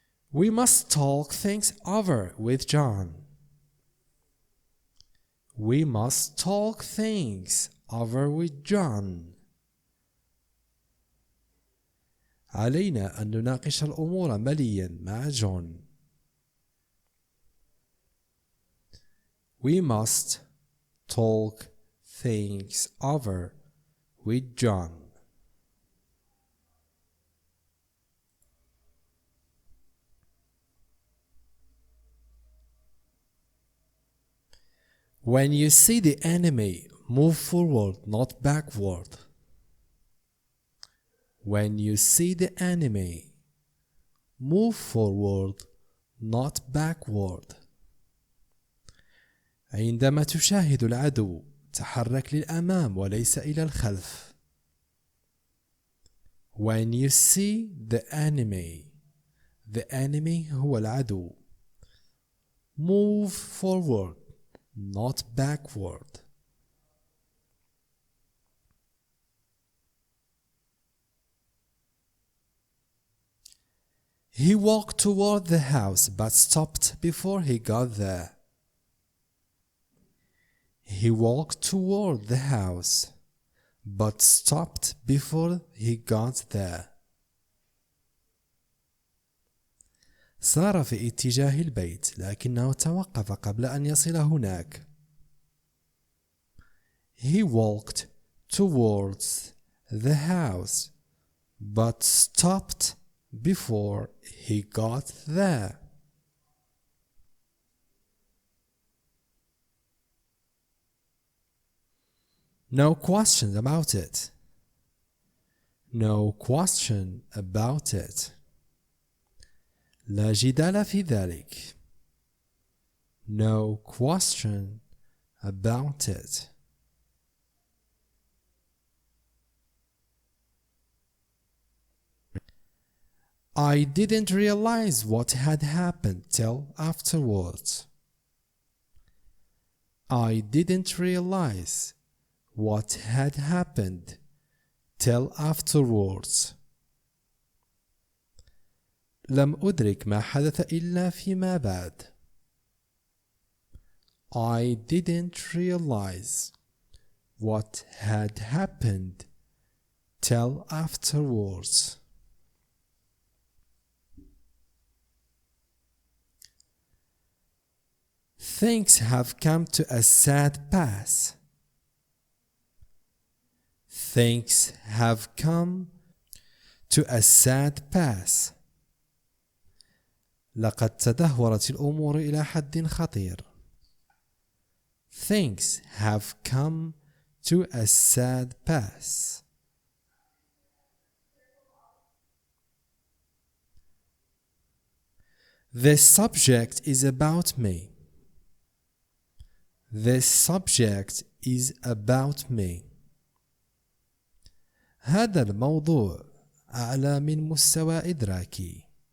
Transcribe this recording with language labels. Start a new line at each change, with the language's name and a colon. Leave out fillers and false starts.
English: We must talk things over with John. We must talk things over with John.
Arabic: علينا أن نناقش الأمور مليا مع جون.
English: We must talk things over with John. When you see the enemy, move forward, not backward. When you see the enemy, move forward, not backward.
Arabic: عندما تشاهد العدو، تحرك للأمام وليس إلى الخلف.
English: When you see the enemy
Arabic: هو العدو.
English: Move forward, not backward. He walked toward the house but stopped before he got there. He walked toward the house but stopped before he got there.
Arabic: سار في اتجاه البيت لكنه توقف قبل أن يصل هناك.
English: He walked towards the house but stopped before he got there. No question about it. No question about it.
Arabic: لا جدال في ذلك.
English: No question about it. I didn't realize what had happened till afterwards. I didn't realize what had happened till afterwards.
Arabic: لم أدرك ما حدث إلا فيما بعد.
English: I didn't realize what had happened till afterwards. Things have come to a sad pass. Things have come to a sad pass.
Arabic: لقد تدهورت الأمور إلى حد خطير.
English: Things have come to a sad pass. This subject is about me. This subject is about me.
Arabic: هذا الموضوع أعلى من مستوى إدراكي.